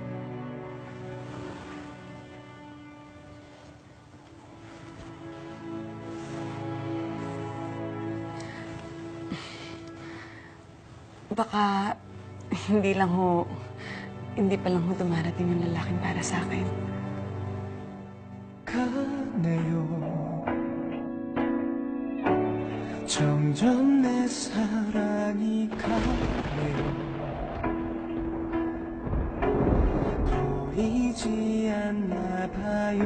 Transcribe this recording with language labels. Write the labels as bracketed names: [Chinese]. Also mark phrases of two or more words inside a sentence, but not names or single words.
[Filipino] Baka hindi pa lang ho dumarating yung lalaking para sa akin. [Korean] 가네요. 점점 내 사랑이 가네요. 보이지 않나 봐요.